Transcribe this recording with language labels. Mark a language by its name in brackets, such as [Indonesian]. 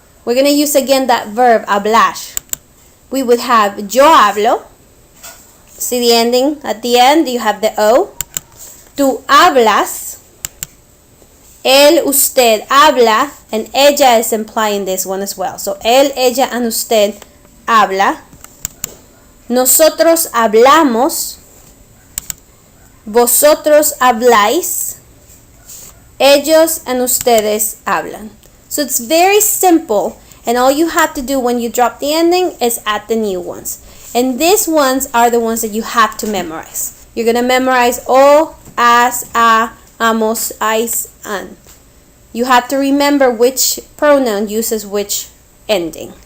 [English] We're going to use again that verb, hablar. We would have [Spanish] yo hablo. [English] See the ending at the end? You have the O. [Spanish] Tú hablas. Él, usted habla. [English] And ella is implying this one as well. [Spanish] So él, ella, and usted habla. Nosotros hablamos. Vosotros habláis. Ellos and ustedes hablan. [English] So it's very simple, and all you have to do when you drop the ending is add the new ones. And these ones are the ones that you have to memorize. You're going to memorize o, as, a, amos, ais, an. You have to remember which pronoun uses which ending.